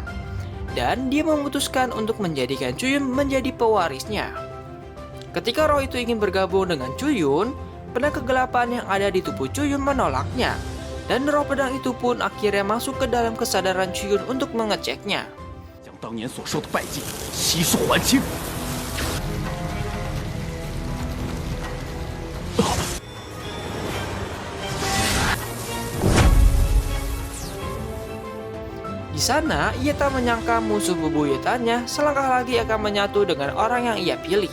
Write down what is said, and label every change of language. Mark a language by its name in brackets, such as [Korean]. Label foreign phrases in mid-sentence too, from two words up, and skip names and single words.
[Indonesian] Dan dia memutuskan untuk menjadikan Chuyun menjadi pewarisnya. Ketika roh itu ingin bergabung dengan Chuyun, pedang kegelapan yang ada di tubuh Chuyun menolaknya. Dan roh pedang itu pun akhirnya masuk ke dalam kesadaran Chuyun untuk mengeceknya. [Chinese] 将当年所受的败绩悉数还清。 [Indonesian] Di sana, ia tak menyangka musuh bebuyutannya selangkah lagi akan menyatu dengan orang yang ia pilih.